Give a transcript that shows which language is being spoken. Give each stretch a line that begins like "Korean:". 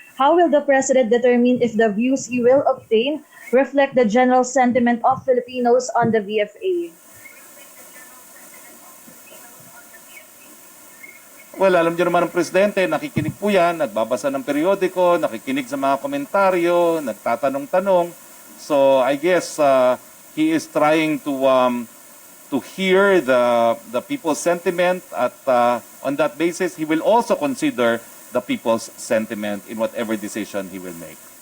English: How will the President determine if the views he will obtain reflect the general sentiment of Filipinos on the VFA?
Filipino: Well, alam niyo naman ang Presidente, nakikinig po yan, nagbabasa ng periodiko, nakikinig sa mga komentaryo, nagtatanong-tanong.
English: So I guess he is trying to hear the people's sentiment at on that basis, he will also consider the people's sentiment in whatever decision he will make.